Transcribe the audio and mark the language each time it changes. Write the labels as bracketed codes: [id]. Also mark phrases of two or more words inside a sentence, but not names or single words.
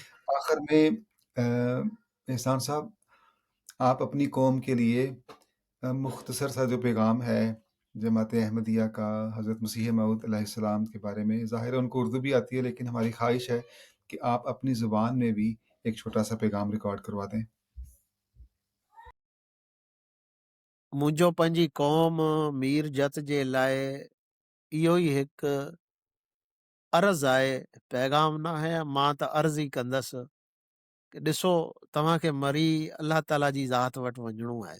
[ur] آخر میں احسان صاحب، آپ اپنی قوم کے لیے مختصر سا جو پیغام ہے جماعت احمدیہ کا حضرت مسیح موعود علیہ السلام کے بارے میں، ظاہر ہے ان کو اردو بھی آتی ہے، لیکن ہماری خواہش ہے کہ آپ اپنی زبان میں بھی ایک چھوٹا سا پیغام ریکارڈ کروا دیں۔ [sd] मुंहिंजो पंहिंजी क़ौम मीर जत जे लाइ इहो ई हिकु अर्ज़ु आहे, पैगाम न आहे, मां त अर्ज़ु ई कंदसि कि ॾिसो, तव्हांखे मरी अलाह ताला जी ज़ात वटि वञिणो आहे।